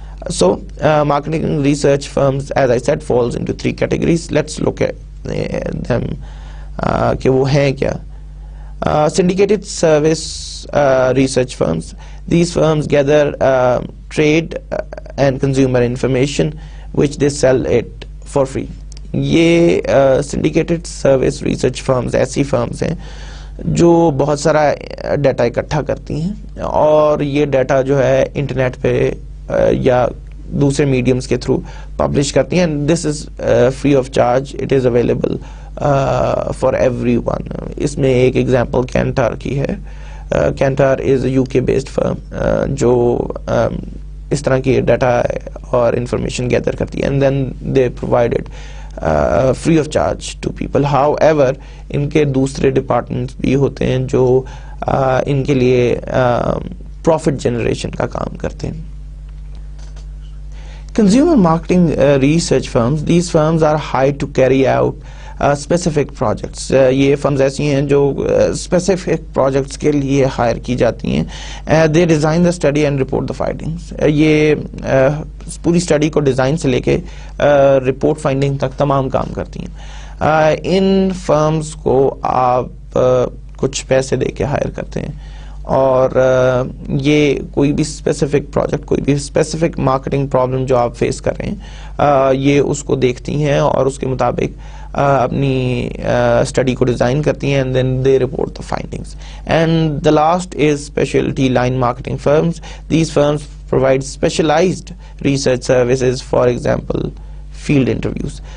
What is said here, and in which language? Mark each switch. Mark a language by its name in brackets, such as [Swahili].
[English] So marketing research firms, as I said, falls into 3 categories. Let's look at them [Urdu] کہ وہ ہیں کیا. [English] Syndicated service research firms. These firms gather trade and consumer information which they sell it for free. [Urdu] یہ syndicated service research firms ایسی firms ہیں جو بہت سارا ڈیٹا اکٹھا کرتی ہیں اور یہ ڈیٹا جو ہے انٹرنیٹ پہ یا دوسرے میڈیمز کے تھرو پبلش کرتی ہیں. [English] This is free of charge. It is available for everyone. [Urdu] اس میں ایک ایگزامپل کینٹار کی ہے. [English] Kantar is U K based firm [Urdu] جو اس طرح کی ڈیٹا اور انفارمیشن گیدر کرتی ہے [English] And then they provide it free of charge to people. [Urdu] However ان کے دوسرے ڈپارٹمنٹس بھی ہوتے ہیں جو ان کے لیے پروفٹ جنریشن کا کام کرتے ہیں. [English] Consumer marketing research firms, these firms are hired to carry out specific projects. [Urdu] یہ فرمز ایسی ہیں جو specific projects کے لیے ہائر کی جاتی ہیں. [English] They design the study and report the findings. [Urdu] یہ پوری اسٹڈی کو ڈیزائن سے لے کے رپورٹ فائنڈنگ تک تمام کام کرتی ہیں. ان فرمز کو آپ کچھ پیسے دے کے ہائر کرتے ہیں اور یہ کوئی بھی اسپیسیفک پروجیکٹ، کوئی بھی اسپیسیفک مارکیٹنگ پرابلم جو آپ فیس کر رہے ہیں یہ اس کو دیکھتی ہیں اور اس کے مطابق اپنی اسٹڈی کو ڈیزائن کرتی ہیں [English] And then they report the findings. And the last is specialty line marketing firms. These firms provide specialized research services, for example field interviews.